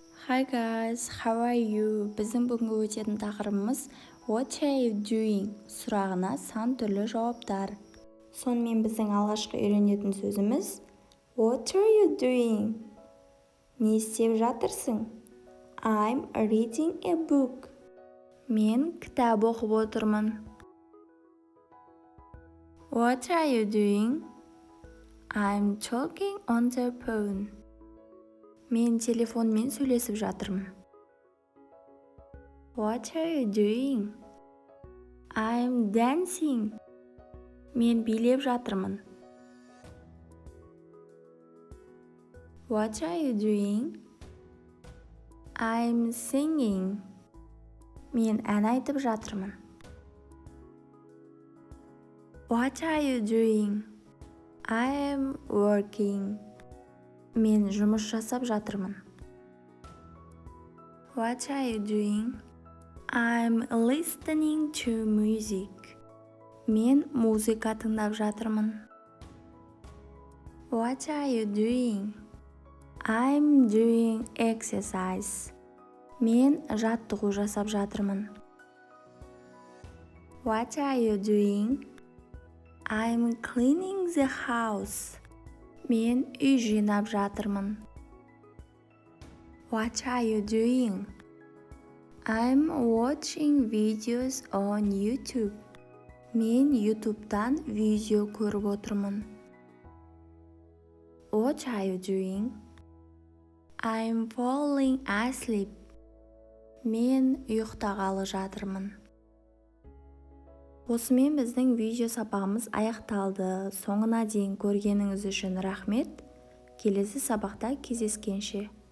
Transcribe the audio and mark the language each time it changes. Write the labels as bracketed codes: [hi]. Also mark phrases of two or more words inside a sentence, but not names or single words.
[en] Hi guys, how are you? [kk] Біздің бүгінгі өтетін тақырыбымыз [en] What are you doing? [kk] Сұрағына сан түрлі жауаптар. Сонымен біздің алғашқы үйренетін сөзіміз [en] What are you doing? [kk] Не істеп жатырсың? [en] I'm reading a book. [kk] Мен кітап оқып отырмын. [en] What are you doing? I'm talking on the phone. [kk] Мен телефонмен сөйлесіп жатырмын. [en] What are you doing? I'm dancing. [kk] Мен билеп жатырмын. [en] What are you doing? I'm singing. [kk] Мен ән айтып жатырмын. [en] What are you doing? I'm working. [kk] Мен жұмыс жасап жатырмын. [en] What are you doing? I'm listening to music. [kk] Мен музыка тыңдап жатырмын. [en] What are you doing? I'm doing exercise. [kk] Мен жаттығу жасап жатырмын. [en] What are you doing? I'm cleaning the house. [kk] Мен үй жинап жатырмын. [en] What are you doing? I'm watching videos on YouTube. [kk] Мен YouTube'дан видео көріп отырмын. [en] What are you doing? I'm falling asleep. [kk] Мен ұйықтағалы жатырмын. Осымен біздің видео сабағымыз аяқталды. Соңына дейін көргеніңіз үшін рахмет. Келесі сабақта кездескенше.